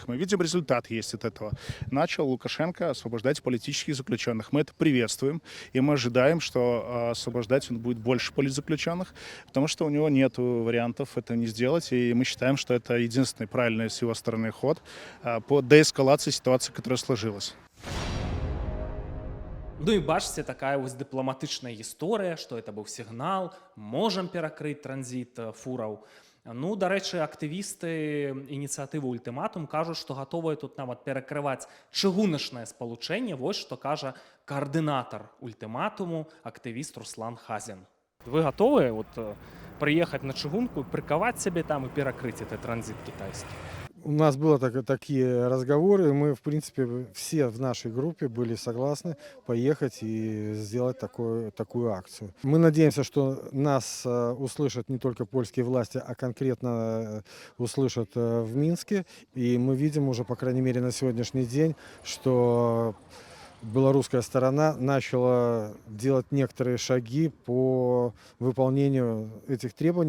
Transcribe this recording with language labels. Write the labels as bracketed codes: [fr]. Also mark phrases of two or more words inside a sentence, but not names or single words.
[ru] Мы видим, результат есть от этого. Начал Лукашенко освобождать политических заключенных. Мы это приветствуем, и мы ожидаем, что освобождать он будет больше политзаключенных, потому что у него нет вариантов это не сделать, и мы считаем, что это единственный правильный с его стороны ход по деэскалации ситуации, которая сложилась. [be] Ну і бачце, такая вось дыпламатычная гісторыя, што это быў сігнал, можам перакрыць транзіт фураў. Ну, дарэчы, актывісты ініцыятывы «Ультыматум» кажуць, што гатовыя тут нават перакрываць чыгуначнае спалучэнне, вось што кажа каардынатар «Ультыматуму», актывіст Руслан Хазін. Вы гатовыя прыехаць на чыгунку, прыкаваць сябе там і перакрыць гэты транзіт кітайскі? [ru] У нас были такие разговоры, и мы, в принципе, все в нашей группе были согласны поехать и сделать такую акцию. Мы надеемся, что нас услышат не только польские власти, а конкретно услышат в Минске. И мы видим уже, по крайней мере, на сегодняшний день, что белорусская сторона начала делать некоторые шаги по выполнению этих требований.